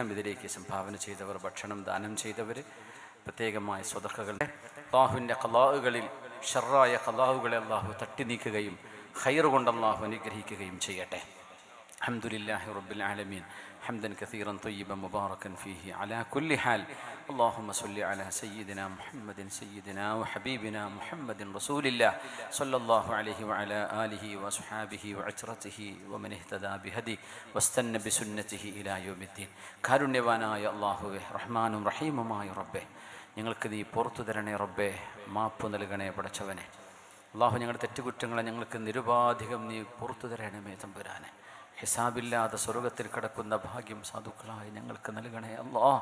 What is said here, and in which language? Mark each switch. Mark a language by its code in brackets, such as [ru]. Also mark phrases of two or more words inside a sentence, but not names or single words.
[ml] ഇതിലേക്ക് സംഭാവന ചെയ്തവർ, ഭക്ഷണം ദാനം ചെയ്തവർ, പ്രത്യേകമായ സ്വതക്കകളുടെ അല്ലാഹുവിൻ്റെ ഖലാഉകളിൽ ഷർറായ ഖലാഉകളെ അല്ലാഹു തട്ടി നീക്കുകയും ഖൈർ കൊണ്ട് അല്ലാഹു അനുഗ്രഹിക്കുകയും ചെയ്യട്ടെ. [ar] الحمد لله رب العالمين حمدا كثيرا طيبا مباركا فيه على كل حال. اللهم صل على سيدنا محمد سيدنا وحبيبنا محمد رسول الله صلى الله عليه وعلى آله وصحابه وعترته ومن اهتدى بهدي واستنى بسنته إلى يوم الدين. [ml] കാരുണ്യവാനായ അല്ലാഹുവേ, റഹ്മാനും റഹീമുമായ റബ്ബേ, ഞങ്ങൾക്ക് നീ പുറത്തു തരണേ റബ്ബേ, മാപ്പ് നൽകണേ പടച്ചവനെ. അല്ലാഹു ഞങ്ങളുടെ തെറ്റുകുറ്റങ്ങളെ ഞങ്ങൾക്ക് നിരുപാധികം നീ പുറത്തു തരണമേ തമ്പുരാനെ. ഹിസാബില്ലാതെ സ്വർഗത്തിൽ കിടക്കുന്ന ഭാഗ്യം സാധുക്കളായ ഞങ്ങൾക്ക് നൽകണേ അല്ലാഹ്.